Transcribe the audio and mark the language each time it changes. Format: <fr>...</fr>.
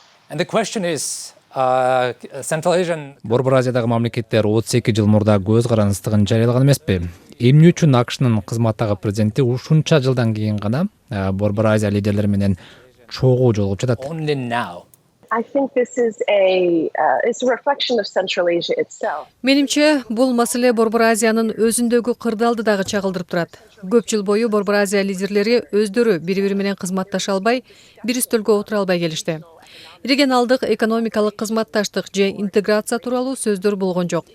<en>And the question is, Central Asian</en> <ky>Борбор Азиядагы мамлекеттер 32 жыл мурда көз карандыстыгын жарыялаган эмеспи? Эмне үчүн АКШнын кызматтагы президенти ушунча жылдан кийин гана Борбор Азия лидерлери менен чогуу жолугуп жатат?</ky> <en>Only now. I think this is it's a reflection of Central Asia itself.</en> <ky>Менимче, бул маселе Борбор Азиянын өзүндөгү кырдаалды дагы чагылдырып турат. Көп жыл бою Борбор Азия лидерлери өздөрү бири-бири менен кызматташа албай, бир үстөлгө отура албай келишти. Регионалдык экономикалык кызматташтык же интеграция тууралуу сөздөр болгон жок.</ky>